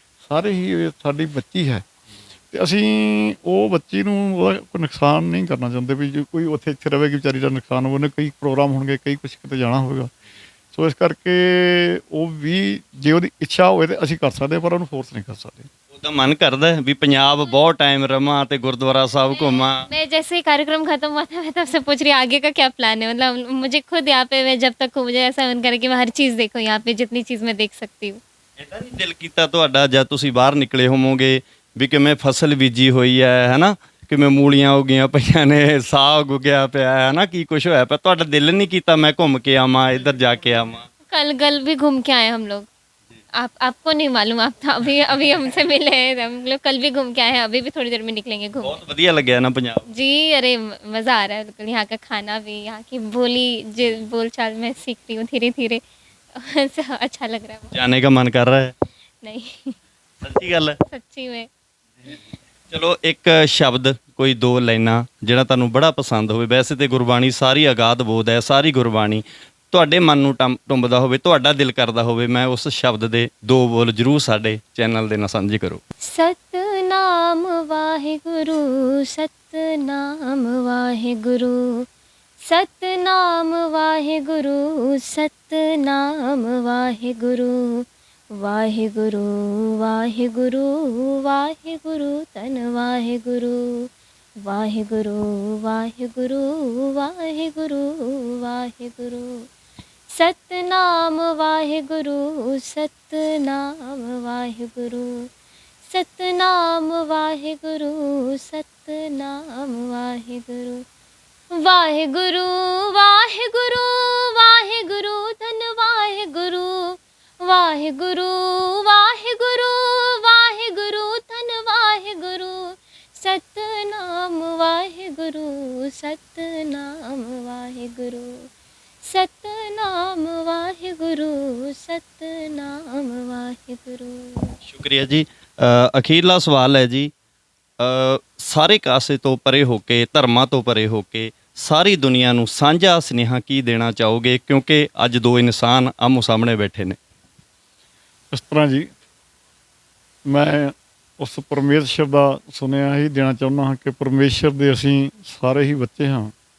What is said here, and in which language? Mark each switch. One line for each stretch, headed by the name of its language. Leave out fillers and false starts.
Punjabi: ਸਾਰੇ ਹੀ ਇਹ ਸਾਡੀ ਬੱਚੀ ਹੈ, ਅਤੇ ਅਸੀਂ ਉਹ ਬੱਚੀ ਨੂੰ ਉਹਦਾ ਕੋਈ ਨੁਕਸਾਨ ਨਹੀਂ ਕਰਨਾ ਚਾਹੁੰਦੇ ਵੀ ਜੇ ਕੋਈ ਇੱਥੇ ਰਹੇਗੀ ਵਿਚਾਰੀ ਦਾ ਨੁਕਸਾਨ ਹੋਵੇ। ਉਹਨੇ ਕਈ ਪ੍ਰੋਗਰਾਮ ਹੋਣਗੇ, ਕਈ ਕੁਛ ਕਿਤੇ ਜਾਣਾ ਹੋਵੇਗਾ। ਸੋ ਇਸ ਕਰਕੇ ਉਹ ਵੀ ਜੇ ਉਹਦੀ ਇੱਛਾ ਹੋਵੇ ਤਾਂ ਅਸੀਂ ਕਰ ਸਕਦੇ ਹਾਂ, ਪਰ ਉਹਨੂੰ ਫੋਰਸ ਨਹੀਂ ਕਰ ਸਕਦੇ। ਉਹਦਾ ਮਨ ਕਰਦਾ ਹੈ ਵੀ ਪੰਜਾਬ ਬਹੁਤ ਟਾਈਮ ਰਵਾਂ ਤੇ ਗੁਰਦੁਆਰਾ ਸਾਹਿਬ ਘੁੰਮਾਂ।
Hindi: मैं जैसे ही कार्यक्रम खत्म हुआ था मैं तब से पूछ रही आगे का क्या प्लान है, मतलब मुझे खुद यहाँ पे, मैं जब तक हूँ मुझे ऐसा मन करे कि मैं हर चीज़ देखूँ यहाँ पे, जितनी चीज़ मैं देख सकती हूँ।
Punjabi: ਏਦਾਂ ਨਹੀਂ ਦਿਲ ਕੀਤਾ ਤੁਹਾਡਾ ਜਦ ਤੁਸੀਂ ਬਾਹਰ ਨਿਕਲੇ ਹੋਵੋਗੇ ਵੀ ਕਿਵੇਂ ਫਸਲ ਬੀਜੀ ਹੋਈ ਹੈ ਹੈਨਾ, ਕਿਵੇਂ ਮੂਲੀਆਂ ਉੱਗੀਆਂ ਪਈਆਂ ਨੇ, ਸਾਗ ਉੱਗਿਆ ਪਿਆ ਹੈ ਨਾ, ਕੀ ਕੁਝ ਹੋਇਆ ਪਿਆ, ਤੁਹਾਡਾ ਦਿਲ ਨਹੀਂ ਕੀਤਾ ਮੈਂ ਘੁੰਮ ਕੇ ਆਵਾਂ, ਇੱਧਰ ਜਾ ਕੇ ਆਵਾਂ?
Hindi: कल भी घूम के आए हम लोग। आपको नहीं मालूम, आप तो अभी अभी हमसे मिले हैं, हम लोग कल भी घूम के आए हैं, अभी भी थोड़ी देर में निकलेंगे घूम।
Punjabi: ਬਹੁਤ ਵਧੀਆ ਲੱਗਿਆ ਨਾ ਪੰਜਾਬ?
Hindi: जी अरे मज़ा आ रहा है बिल्कुल, यहाँ का खाना भी, यहाँ की बोल चाल मैं सीख रही हूँ धीरे धीरे। अच्छा लग रहा है। ਜਾਣੇ का मन कर रहा है? नहीं
Punjabi: ਸੱਚੀ ਗੱਲ ਹੈ?
Hindi: सच्ची में।
Punjabi: ਚਲੋ ਇੱਕ ਸ਼ਬਦ, ਕੋਈ ਦੋ ਲਾਈਨਾਂ ਜਿਹੜਾ ਤੁਹਾਨੂੰ ਬੜਾ ਪਸੰਦ ਹੋਵੇ। ਵੈਸੇ ਤੇ ਗੁਰਬਾਣੀ ਸਾਰੀ ਅਗਾਧ ਬੋਧ ਹੈ, ਸਾਰੀ ਗੁਰਬਾਣੀ ਤੁਹਾਡੇ ਮਨ ਨੂੰ ਟੁੰਬਦਾ ਹੋਵੇ, ਤੁਹਾਡਾ ਦਿਲ ਕਰਦਾ ਹੋਵੇ, ਮੈਂ ਉਸ ਸ਼ਬਦ ਦੇ ਦੋ ਬੋਲ ਜ਼ਰੂਰ ਸਾਡੇ ਚੈਨਲ ਦੇ ਨਾਲ ਸਾਂਝੇ ਕਰੋ। सतनाम वाहिगुरु, सतनाम वाहिगुरु, सतनाम वाहिगुरु, सतनाम वाहिगुरु, वाहिगुरु वाहिगुरु वाहिगुरु तन वाहिगुरु, वाहिगुरु वाहिगुरु वाहिगुरु वाहिगुरु, सतनाम वाहिगुरु, सतनाम वाहिगुरु, सतनाम वाहिगुरु, सतनाम वाहिगुरु, वाहिगुरु वाहिगुरु वाहिगुरु धन वाहिगुरु, वाहिगुरु वाहिगुरु वाहिगुरु धन वाहिगुरु, सतनाम वाहिगुरु, सतनाम वाहिगुरु, सतनाम वाहिगुरु, सतनाम वाहिगुरु। ਸ਼ੁਕਰੀਆ ਜੀ। ਅਖੀਰਲਾ ਸਵਾਲ ਹੈ ਜੀ, ਸਾਰੇ ਕਾਸੇ ਤੋਂ ਪਰੇ ਹੋ ਕੇ, ਧਰਮਾਂ ਤੋਂ ਪਰੇ ਹੋ ਕੇ ਸਾਰੀ ਦੁਨੀਆ ਨੂੰ ਸਾਂਝਾ ਸੁਨੇਹਾ ਕੀ ਦੇਣਾ ਚਾਹੋਗੇ, ਕਿਉਂਕਿ ਅੱਜ ਦੋ ਇਨਸਾਨ ਆਮੋ ਸਾਹਮਣੇ ਬੈਠੇ ਨੇ? ਇਸ ਤਰ੍ਹਾਂ ਜੀ, ਮੈਂ ਉਸ ਪਰਮੇਸ਼ਰ ਦਾ ਸੁਨੇਹਾ ਹੀ ਦੇਣਾ ਚਾਹੁੰਦਾ ਹਾਂ ਕਿ ਪਰਮੇਸ਼ਰ ਦੇ ਅਸੀਂ ਸਾਰੇ ਹੀ ਬੱਚੇ ਹਾਂ।